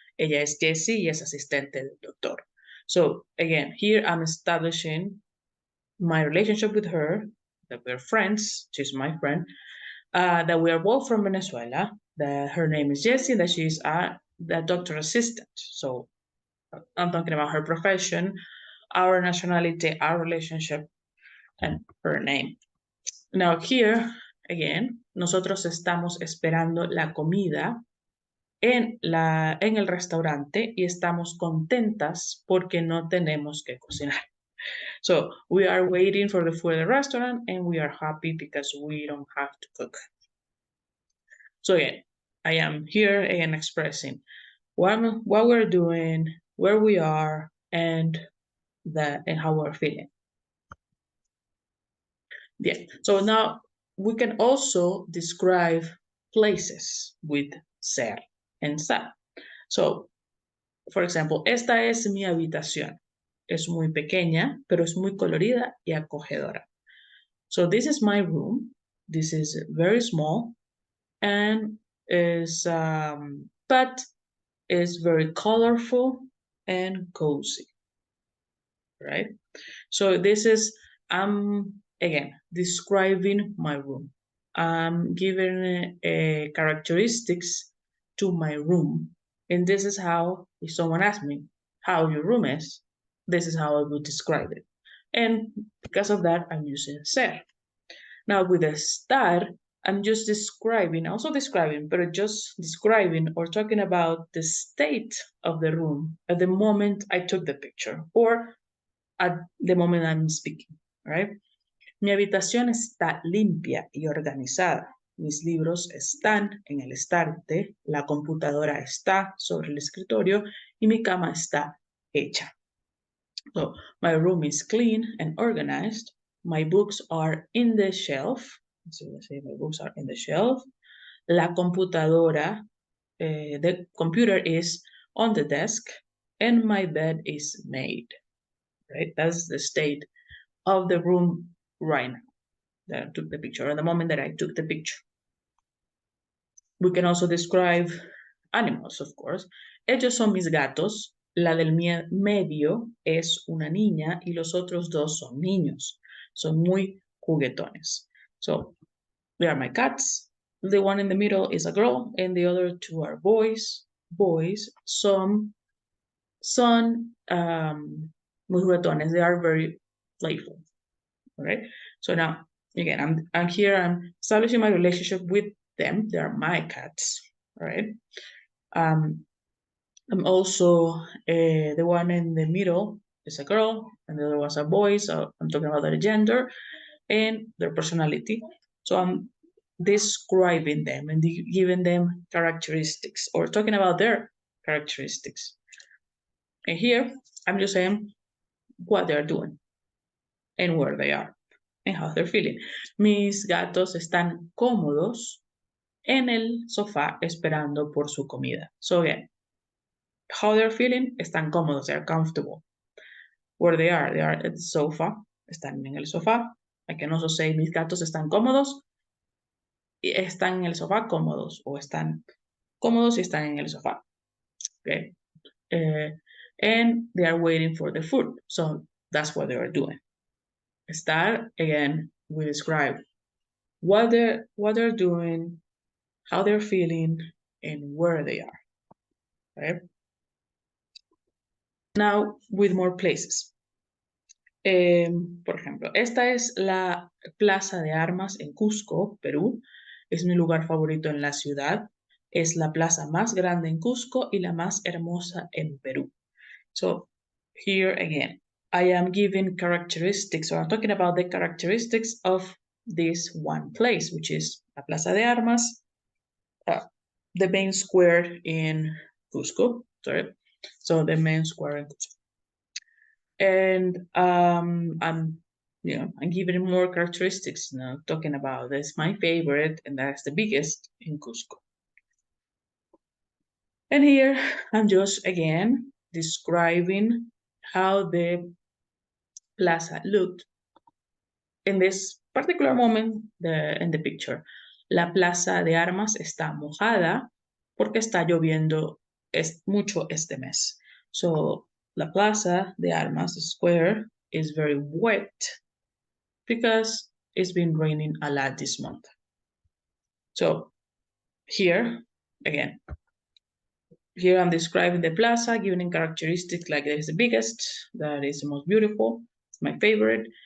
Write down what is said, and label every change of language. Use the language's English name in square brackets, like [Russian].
[Spanish] Ella es Jessie y es asistente del doctor. [English] So, again, here I'm establishing my relationship with her, that we're friends. She's my friend. That we are both from Venezuela. That her name is Jessie. That she's the doctor assistant. So, I'm talking about her profession, our nationality, our relationship, and her name. Now here, again, [Spanish] nosotros estamos esperando la comida en el restaurante y estamos contentas porque no tenemos que cocinar. [English] So we are waiting for the food at the restaurant and we are happy because we don't have to cook. So again, I am here again expressing what we're doing, where we are, and how we're feeling. Yeah. So now we can also describe places with ser and estar. So, for example, [Spanish] esta es mi habitación. Es muy pequeña, pero es muy colorida y acogedora. [English] So this is my room. This is very small and is but is very colorful and cozy, right? So this is again describing my room. I'm giving characteristics to my room, and this is how, if someone asks me how your room is, this is how I would describe it. And because of that, I'm using ser. Now with a star, I'm just describing, but just describing or talking about the state of the room at the moment I took the picture or at the moment I'm speaking, right? [Spanish] Mi habitación está limpia y organizada. Mis libros están en el estante, la computadora está sobre el escritorio y mi cama está hecha. [English] So my room is clean and organized. My books are in the shelf. So let's say my books are in the shelf. [Spanish] La computadora, [English] the computer is on the desk and my bed is made, right? That's the state of the room right now that I took the picture, at the moment that I took the picture. We can also describe animals, of course. [Spanish] Ellos son mis gatos. La del medio es una niña y los otros dos son niños. Son muy juguetones. [English] So, they are my cats. The one in the middle is a girl and the other two are boys. [Spanish] Boys, son muy juguetones. [English] They are very playful. All right. So now, again, I'm here. I'm establishing my relationship with them. They are my cats. All right. I'm also the one in the middle is a girl, and the other was a boy. So I'm talking about their gender and their personality. So I'm describing them and giving them characteristics or talking about their characteristics. And here I'm just saying what they're doing and where they are and how they're feeling. [Spanish] Mis gatos están cómodos en el sofá esperando por su comida. [English] So again, how they're feeling, [Spanish] están cómodos, [English] they're comfortable. Where they are at the sofa, [Spanish] están en el sofá. [English] I can also say [Spanish] mis gatos están cómodos y están en el sofá cómodos o están cómodos y están en el sofá. [English] Okay. And they are waiting for the food. So that's what they are doing. Estar, again, we describe what they're doing, how they're feeling, and where they are. Right? Now, with more places. [Spanish] Por ejemplo, esta es la Plaza de Armas en Cusco, Perú. Es mi lugar favorito en la ciudad. Es la plaza más grande en Cusco y la más hermosa en Perú. [English] So, here again, I am giving characteristics, or I'm talking about the characteristics of this one place, which is la Plaza de Armas, the main square in Cusco, sorry. So the main square in Cusco. And I'm giving more characteristics now, talking about this, my favorite, and that's the biggest in Cusco. And here I'm just again describing how the plaza looked in this particular moment in the picture. [Spanish] La Plaza de Armas está mojada porque está lloviendo mucho este mes. [English] So La Plaza de Armas, the square, is very wet because it's been raining a lot this month. So here, again, here I'm describing the plaza, giving characteristics like that is the biggest, that is the most beautiful, it's my favorite.